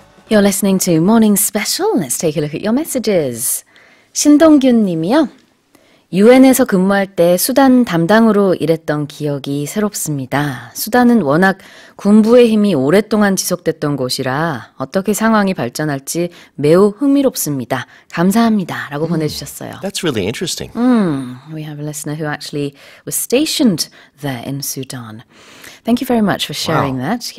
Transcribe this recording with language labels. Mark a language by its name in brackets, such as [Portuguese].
[English] You're listening to Morning Special. Let's take a look at your messages. [Korean] 신동균 님이요. 유엔에서 근무할 때 수단 담당으로 일했던 기억이 새롭습니다. 수단은 워낙 군부의 힘이 오랫동안 지속됐던 곳이라 어떻게 상황이 발전할지 매우 흥미롭습니다. 감사합니다. 라고 보내주셨어요. [English] That's really interesting. We have a listener who actually was stationed there in Sudan. Thank you very much for sharing that.